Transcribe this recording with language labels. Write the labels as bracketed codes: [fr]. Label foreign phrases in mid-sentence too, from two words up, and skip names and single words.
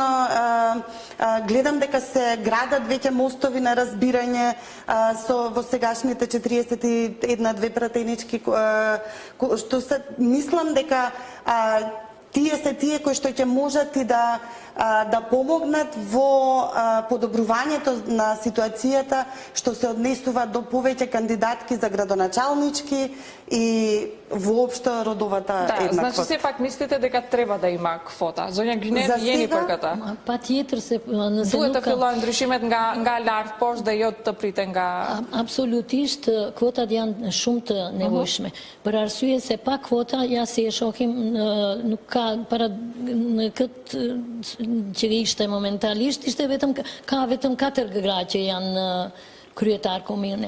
[mk] дека се градат веќе мостови на разбирање во сегашните 41-2 пратенички, што се мислам дека тие се тие кои што ќе можат и да помогнат во подобрувањето на ситуацијата што се однесува до повеќе кандидатки за градоначалнички и воопшто родовата еднаквост. Значи сепак мислите дека треба да има квота. [sq] Zonja Gjyner jeni për këtë? Patjetër se nëse duhet të fillojnë ndryshimet nga lart poshtë dhe jo të priten nga Absolutisht kvotat janë shumë të nevojshme. Për arsye se pa kvota ja si e shohim nuk ka para në këtë që ishte momentalisht ishte vetëm 4 gra që janë kryetar komune.